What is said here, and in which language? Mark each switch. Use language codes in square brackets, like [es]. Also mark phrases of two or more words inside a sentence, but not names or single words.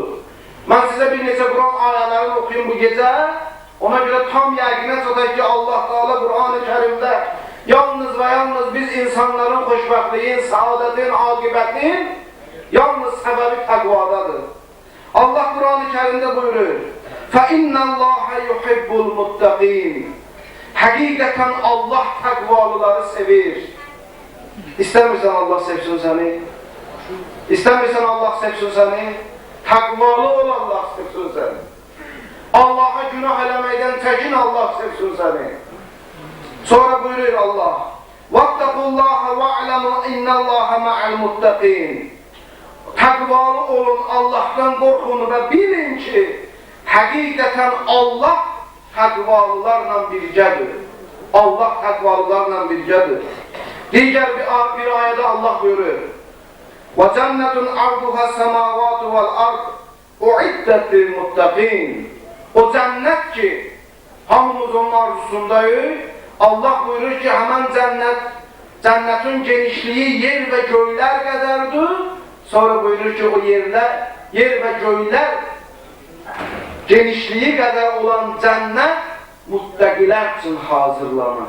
[az] Mən sizə bir neçə Quran ayələrini oxuyum bu gecə, ona görə tam yəqinə çataq ki, Allah Teala Quran-ı Kərimdə yalnız və yalnız biz insanların xoşbəxtliyin, saadətin, aqibətin yalnız səbəbi təqvadadır. Allah Quran-ı Kərimdə buyurur, [ar] فَإِنَّ اللّٰهَ يُحِبُّ الْمُتَّقِينَ [az] Həqiqətən Allah təqvalıları sevir. İstəmirsən Allah sevsin səni? İstəmirsən Allah sevsin səni? Təqvalı ol Allah sevsin səni. Allaha günah eləməkdən çəkin Allah sevsin səni. Sonra buyurur Allah, [ar] وَاتَّقُوا اللّٰهَ وَاعْلَمُوا اِنَّ اللّٰهَ مَعَ الْمُتَّقِينَ [az] Təqvalı olun, Allah'tan qorxun və bilin ki, həqiqətən Allah təqvalılarla birgədir. Allah təqvalılarla birgədir. Digər bir ayədə Allah buyurur, [ar] وَجَنَّةٌ عَرْضُهَا السَّمَاوَاتُ وَالْأَرْضُ اُعِدَّتْ لِلْمُتَّقِينَ [az] O cənnət ki, hamımız onun arzusundayıq, Allah buyurur ki, həmən cənnətin genişliyi yer və göylər qədərdir. Sonra buyurur ki, o yer və göylər genişliyi qədər olan cənnət muttəqilər üçün hazırlanır.